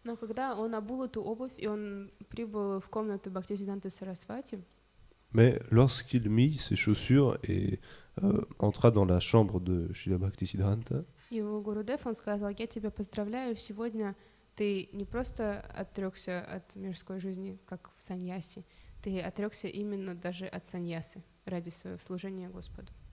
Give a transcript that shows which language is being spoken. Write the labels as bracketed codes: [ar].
[ru] Но когда он обул эту обувь, и он прибыл в комнату Бхактисиданты Сарасвати, [fr] Mais lorsqu'il mit ses chaussures et entra dans la chambre de Srila Bhaktisiddhanta, [ru] его Гурудев, он сказал: я тебя поздравляю, сегодня ты не просто отрекся от мирской жизни, как в саньяси, ты отрекся именно даже от саньясы ради своего служения Господу.